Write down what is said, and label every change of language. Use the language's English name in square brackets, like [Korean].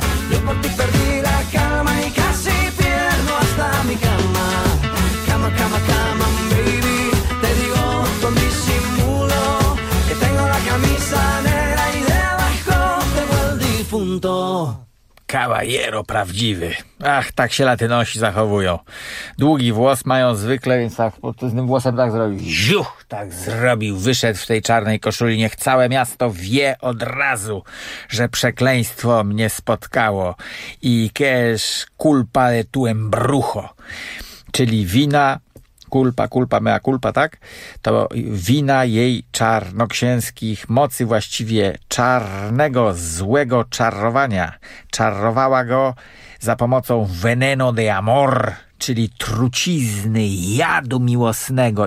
[Spanish] Yo por ti perdí la calma y casi pierdo hasta mi cama. Cama, cama, cama, baby, te digo con disimulo que tengo la camisa negra y debajo tengo el difunto. [Polish] Kawajero prawdziwy. Ach, tak się Latynosi zachowują. Długi włos mają zwykle, więc tak z tym włosem tak zrobił. Ziuch, tak zrobił. Wyszedł w tej czarnej koszuli. Niech całe miasto wie od razu, że przekleństwo mnie spotkało. [Spanish] I que es culpa de tu embrujo. [Polish] Czyli wina, culpa, mea culpa, tak? To wina jej czarnoksięskich mocy, właściwie czarnego, złego czarowania. Czarowała go za pomocą [Spanish] veneno de amor, [Polish] czyli trucizny, jadu miłosnego.